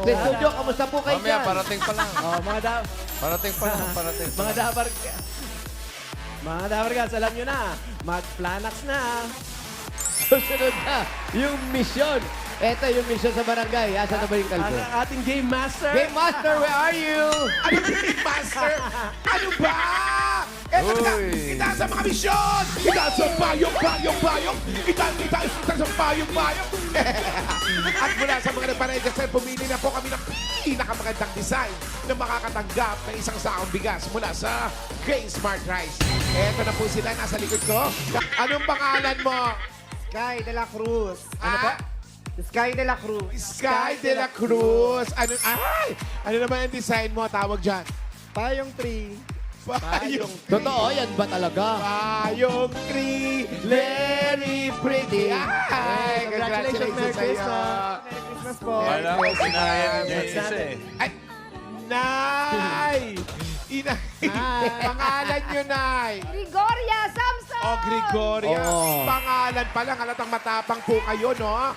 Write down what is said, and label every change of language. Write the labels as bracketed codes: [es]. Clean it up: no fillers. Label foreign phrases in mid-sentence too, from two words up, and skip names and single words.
[tl] Sa studio, kamusta po kayo Mamaya, dyan? parating pa lang. Oh, Parating pa lang, parating pa mga lang. Mga dabargas, alam nyo na, mag-planax na. Susunod na, yung mission. Eto yung mission sa barangay. Asan na ba yung Ang kalbo? ating game master. [en] Game Master, where are you? [tl] Ano Game Master? Ano ba? Eto na, Uy. itaas ang mga misyon! Itaas ang payong! Itaas ang payong! At mula sa mga nagparejas, pumili na po kami ng pinakamagandang design na makakatanggap ng isang sakong bigas mula sa Grain Smart Rice. Eto na po sila, nasa likod ko. Anong pangalan mo? Sky de la Cruz. Ano po? Sky de la Cruz. Sky de la Cruz. Ano naman ang design mo? Tawag dyan. Payong tree. Payong Totoo, yan ba talaga? [en] Payong tree, very pretty. [tl] Ay, [en] Congratulations, Merry [tl] sa'yo. [en] Merry Christmas po. [tl] Wala ko, sinaya niya Yes, isa natin. eh. Ay, Nay! Pangalan nyo, Nay. Gregoria Samson! O, Gregoria. Oo. Pangalan pa lang, halatang matapang po kayo, no?